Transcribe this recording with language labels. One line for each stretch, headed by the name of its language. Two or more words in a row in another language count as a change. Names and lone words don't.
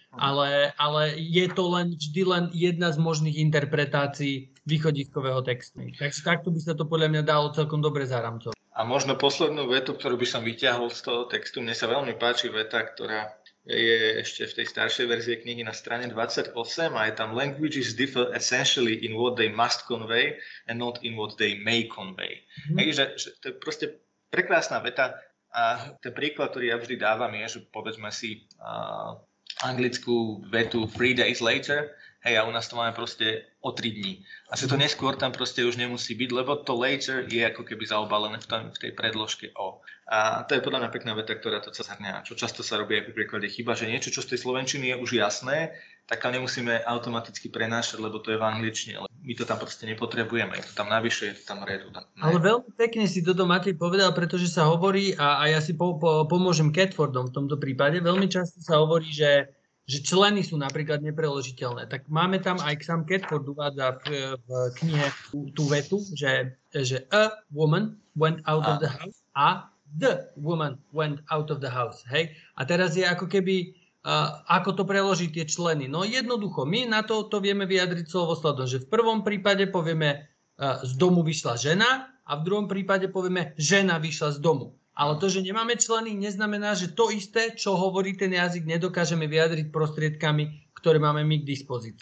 Slovak: Ale je to vždy len jedna z možných interpretácií východiskového textu. Takže takto by sa to podľa mňa dalo celkom dobre zaramcovať. A možno poslednú vetu, ktorú by som vyťahol z toho textu, mne sa veľmi páči veta, ktorá je ešte v tej staršej verzii knihy na strane 28 a je tam
English: languages differ essentially in what they must convey and not in what they may convey.
Slovak: Takže že to je proste prekrásna veta a ten príklad, ktorý ja vždy dávam je, že povedzme si anglickú vetu
English: 3 days later,
Slovak: hej, a u nás to máme proste o 3 dní. A že to neskôr tam proste už nemusí byť, lebo to later je ako keby zaobalené v tej predložke o. A to je podľa mňa pekná veta, ktorá to zhrňa. Čo často sa robí aj pri preklade chyba, že niečo, čo z tej slovenčiny je už jasné, tak tam nemusíme automaticky prenášať, lebo to je v angličtine. My to tam proste nepotrebujeme. Je to tam navyše, je to tam redu. Ale veľmi pekne si toto Matej povedal, pretože sa hovorí, a ja si pomôžem Catfordom v tomto prípade, veľmi často sa hovorí, že členy sú napríklad nepreložiteľné. Tak máme tam, aj sám Catford uvádza v knihe tú vetu, že
English: a woman went out of the house
Slovak: a
English: the woman went out of the house.
Slovak: Hej? A teraz je ako keby, ako to preložiť tie členy. No jednoducho, my na to vieme vyjadriť slovosledom, že v prvom prípade povieme z domu vyšla žena a v druhom prípade povieme žena vyšla z domu. Ale to, že nemáme členy, neznamená, že to isté, čo hovorí ten jazyk, nedokážeme vyjadriť prostriedkami, ktoré máme my k dispozícii.